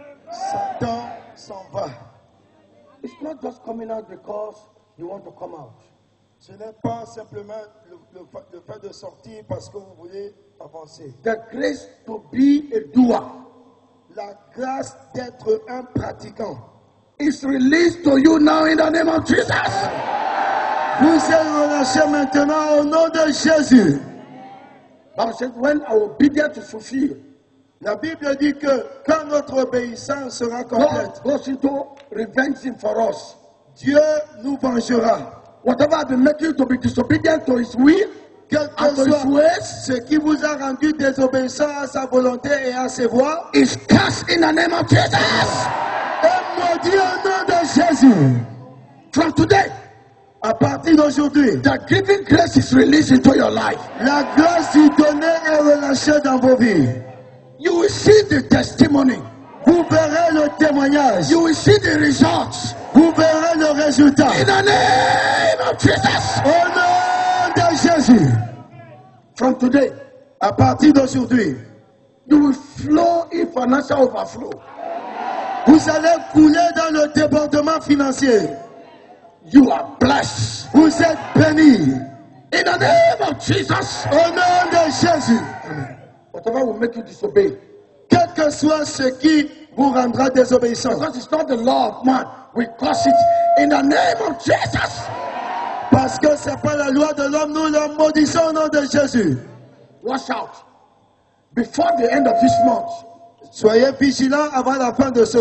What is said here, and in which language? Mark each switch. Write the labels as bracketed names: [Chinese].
[French] Satan s'en va. [English] It's not just coming out because you want to come out. [French] Ce n'est pas simplement le fait de sortir parce que vous voulez avancer. [English] The grace to be a doer [French] La grâce d'être un pratiquant. [English] is released to you now in the name of Jesus. [French] Vous êtes relâchés maintenant au nom de Jésus. [English] Bible says when our obedience is fulfilled, [French] La Bible dit que quand notre obéissance sera complète, [English] God goes into revenging for us. [French] Dieu nous vengera. [English] Whatever has been making you to be disobedient to His will [French] Quel [English] and [French] que [English] to His [French] soit [English] ways [French] ce qui vous a rendu désobéissant à sa volonté et à ses voies, [English] is cast in the name of Jesus. [French] est maudit au nom de Jésus. [English] From today, [French] À partir d'aujourd'hui, [English] the giving grace is released into your life. [French] la grâce du donner est relâchée dans vos vies. [English] You will see the testimony. [French] Vous verrez le témoignage. [English] You will see the results. [French] Vous verrez le résultat. [English] In the name of Jesus. [French] Au nom de Jésus. [English] From today, [French] À partir d'aujourd'hui, [English] you will flow in financial overflow. [French] vous allez couler dans le débordement financier. [English] You are blessed. [French] Vous êtes bénis. [English] In the name of Jesus. [French] Au nom de Jésus. [English] Whatever will make you disobey. [French] Quel que soit ce qui vous rendra désobéissant. [English] Because it's not the law of man. We curse it in the name of Jesus. [French] Parce que ce n'est pas la loi de l'homme, nous le maudissons au nom de Jésus. [English] Watch out. Before the end of this month, [French] Soyez vigilants avant la fin de ce